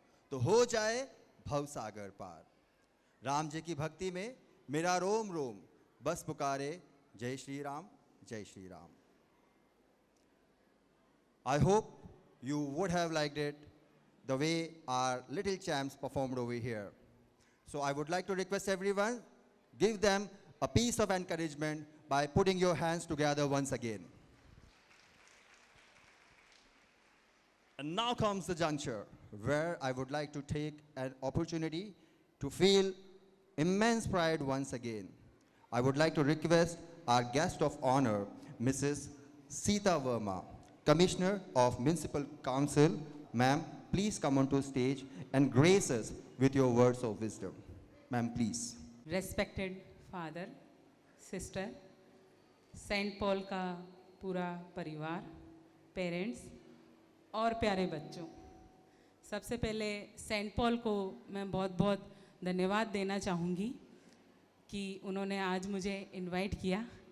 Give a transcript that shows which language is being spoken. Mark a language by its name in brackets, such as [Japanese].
[Hindi] तो हो जाए भवसागर पार। राम जी की भक्ति में मेरा रोम रोम बस पुकारे जय श्री राम, जय Shri Ram. [English] I hope you would have liked it the way our little champs performed over here. So I would like to request everyone, give them a piece of encouragement by putting your hands together once again. And now comes the juncture where I would like to take an opportunity to feel immense pride once again. I would like to request our guest of honor, Mrs. Sita Verma, Commissioner of Municipal Council. Ma'am, please come onto stage and grace us with your words of wisdom. Ma'am, please. Respected father, sister, [Hindi] Saint Paul का पूरा परिवार, parents और प्यारे बच्चों, सबसे पहले Saint Paul को मैं बहुत बहुत धन्यवाद देना चाहूँगी कि उन्होंने आज मुझे इनवाइट किया।